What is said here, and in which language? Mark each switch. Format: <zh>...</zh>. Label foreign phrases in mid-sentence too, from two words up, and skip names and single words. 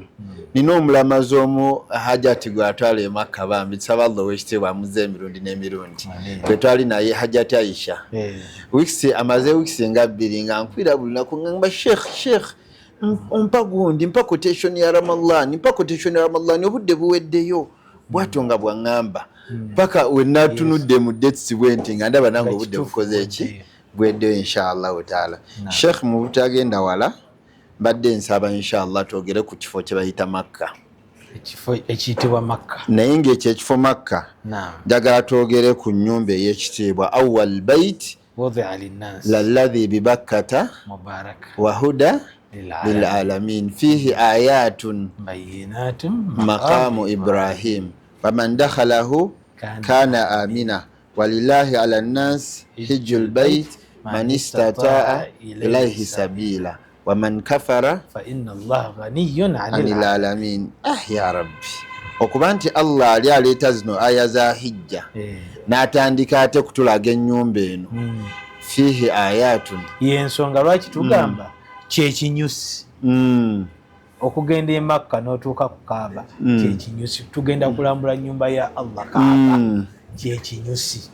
<lg>Nina omulamazi omu Hajati gwatwala e Makka bambi saba Allah wekitibwa amuze emirundi n'emirundi twetwali naye Hajati Aisha amaze weeks nga 2 nga nkwira buli naku ngamba Sheikh mpa gundi mpa quotation ya Ramadan obudde buweddeyo bwatyo nga bwaŋŋamba paka wenna tunudde mu dates bwenti nga ndaba nange obudde bukoze eki bweddeyo</lg> <ar>إن شاء الله تعالى.</ar> <lg>Sheikh mu butagenda wala badde nsaba inshallah twogere ku kifo kye bayita Makka. Ekifo ekiyitibwa Makka naye ng'ekyo ekifo Makka njagala twogere ku nnyumba ey'ekitiibwa</lg> <ar>أول بيت للذي ببكة وهدى للعالمين فيه آيات مقام إبراهيم فمن دخله كان آمنا ولله على الناس حج البيت من استطاع إليه سبيلا ومن كفر فإن الله غني عن العالمين. يا ربي</ar> <lg>okuba nti Allah ali aleeta zino aya za hijja n'atandika ate kutulaga ennyumba eno</lg> <ar>فيه آيات</ar> <lg>yensonga lwaki tugamba kyekinyusi okugenda e Makka n'otuuka ku Kaaba kyekinyusi tugenda kulambula nnyumba ya Allah Kaaba kyekinyusi</lg>